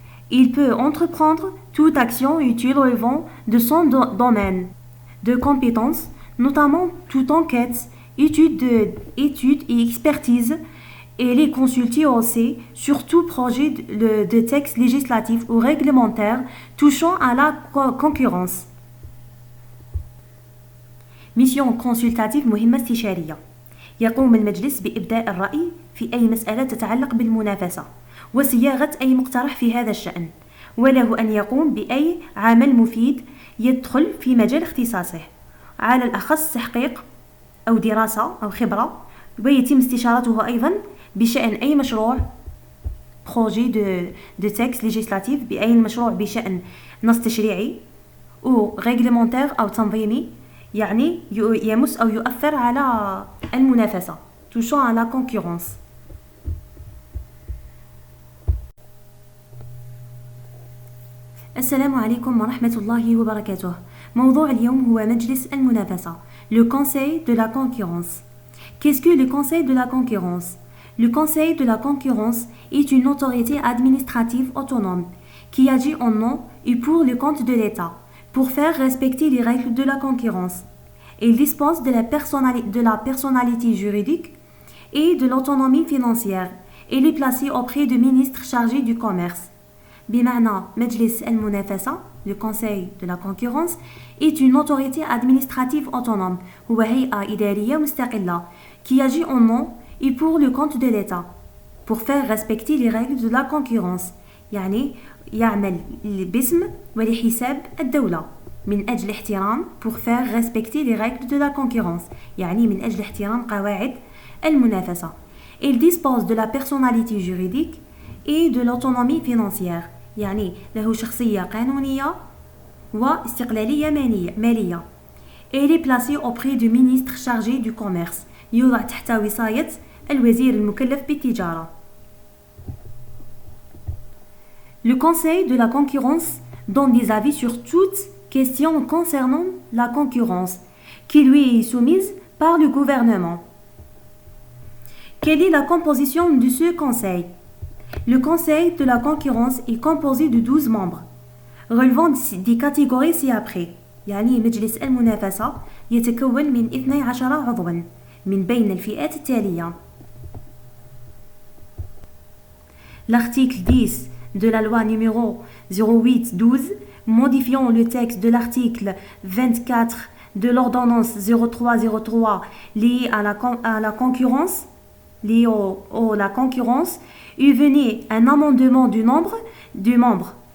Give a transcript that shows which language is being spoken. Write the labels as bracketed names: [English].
[French] Il peut entreprendre toute action utile relevant de son domaine de compétences, notamment toute enquête, étude et expertise, et les consulter aussi sur tout projet de texte législatif ou réglementaire touchant à la concurrence. Mission consultative [Arabic] مهمة استشارية. يقوم المجلس بإبداء الرأي في أي مسألة تتعلق بالمنافسة وصياغة أي مقترح في هذا الشأن، وله أن يقوم بأي عمل مفيد يدخل في مجال اختصاصه، على الأخص تحقيق أو دراسة أو خبرة، ويتم استشارته أيضا بشأن أي مشروع [French] projet de texte législatif [Arabic] بأي مشروع بشأن نص تشريعي أو réglementaire أو تنظيمي يعني يمس أو يؤثر على المنافسة [French] touchant à la concurrence. [Arabic] السلام عليكم ورحمة الله وبركاته. موضوع اليوم هو مجلس المنافسة le Conseil de la concurrence. [French] Qu'est-ce que le Conseil de la concurrence? Le Conseil de la concurrence est une autorité administrative autonome qui agit en nom et pour le compte de l'État pour faire respecter les règles de la concurrence. Il dispose de la personnalité juridique et de l'autonomie financière. Il est placé auprès du ministre chargé du commerce. [Arabic] بمعنى مجلس المنافسة [French] le Conseil de la concurrence est une autorité administrative autonome [Arabic] هو هيئة إدارية مستقلة [French] qui agit en nom et pour le compte de l'État pour faire respecter les règles de la concurrence. [Arabic] يعني يعمل باسم ولحساب الدولة من أجل احترام [French] pour faire respecter les règles de la concurrence [Arabic] يعني من أجل احترام قواعد المنافسة. [French] Il dispose de la personnalité juridique et de l'autonomie financière [Arabic] يعني له شخصية قانونية واستقلالية مالية. [French] Il est placé auprès du ministre chargé du commerce [Arabic] يوضع تحت وصاية الوزير المكلف بالتجارة. [French] Le Conseil de la concurrence donne des avis sur toute question concernant la concurrence qui lui est soumise par le gouvernement. Quelle est la composition de ce conseil? Le Conseil de la concurrence est composé de 12 membres relevant des catégories ci-après. [Arabic] يعني مجلس المنافسة يتكون من 12 عضواً من بين الفئات التالية. [French] L'article 10 de la loi numéro 08-12 modifiant le texte de l'article 24 de l'ordonnance 03-03 liée à la concurrence, liée la concurrence, il venait un amendement du nombre de membres.